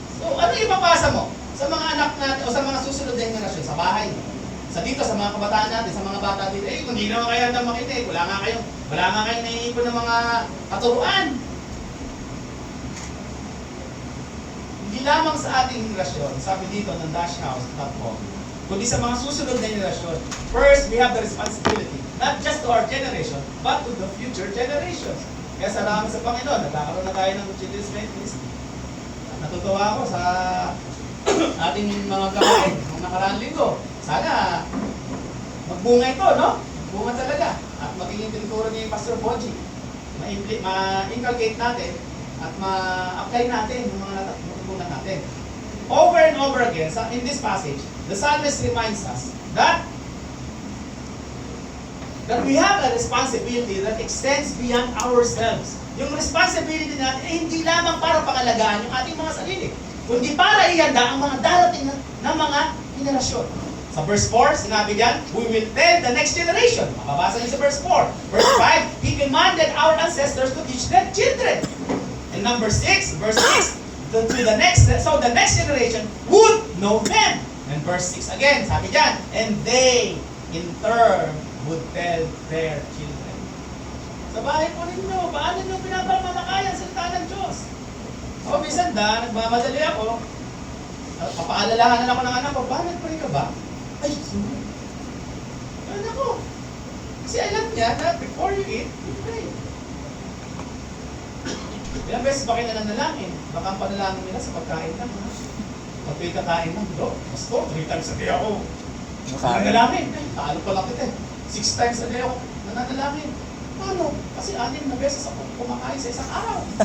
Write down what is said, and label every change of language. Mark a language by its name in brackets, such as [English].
[Filipino] So, ano ipapasa mo sa mga anak natin o sa mga susunod na generasyon, sa bahay, sa dito, sa mga kabataan natin, sa mga bata dito, eh, kung hindi naman kayo handa makinig, wala nga kayong naiipon ng mga katuruan. Hindi lamang sa ating generasyon, sabi dito ng dashhouse.com, kundi sa mga susunod na generasyon. [English] First, we have the responsibility, not just to our generation, but to the future generations. [Filipino] Kaya salamat sa Panginoon, nagkakaroon na tayo ng children's ministry. Natutuwa ako sa ating mga gawain ng nakaraang linggo. Sana magbunga ito, no? Magbunga talaga. At magiging tinuturo niya yung Pastor Boji. Ma-inculcate natin at ma-apply natin yung mga natutunan natin. [English] Over and over again, in this passage, the psalmist reminds us that we have a responsibility that extends beyond ourselves. [Filipino] Yung responsibility natin ay hindi lamang para pangalagaan yung ating mga sarili, kundi para ihanda ang mga darating na mga henerasyon. Sa verse 4, sinabi diyan, [English] we will tell the next generation. [Filipino] Mababasa niyo sa verse 4. [English] Verse 5, He commanded our ancestors to teach their children. And number 6, verse 6, to the next generation would know them. And verse 6 again, [Filipino] sabi diyan, [English] and they in turn would tell their children. [Filipino] Sa bahay po ninyo, paano nyo pinapamamakayan sa salita ng Diyos? O, minsan nagmamadali ako, papaalalahanan ako ng anak ko, bakit pray ka ba? Ay, sorry. Ano ko? Kasi alam niya na [English] before you eat, you pray. [Filipino] Ilang beses ba kayo nananalangin? Baka ang panalangin nila sa pagkain lang, ha? Pag kayo kakain lang, Pastor, 3 times a day ako nananalangin. Ay, talo pala kita eh. 6 times a day ako nananalangin. Paano? Kasi 6 na beses ako kumakain sa isang araw.